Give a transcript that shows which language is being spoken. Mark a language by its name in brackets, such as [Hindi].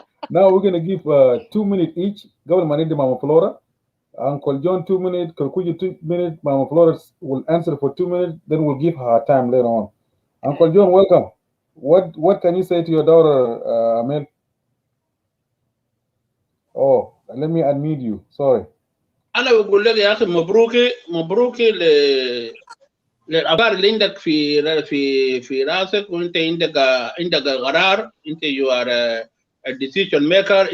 [English] Now we're going to give 2 minutes each. Governor Manidi Mama Flora. Uncle John 2 minutes. Kalkuji 2 minutes. Mama Flora will answer for 2 minutes. Then we'll give her time later on. Uncle John, welcome. What can you say to your daughter, Amel? Oh, let me unmute you. Sorry. [Arabic] أنا بقول لك يا أخي مبروك للأخبار اللي عندك في راسك وأنت عندك قرار. أنت [English] you are a decision maker.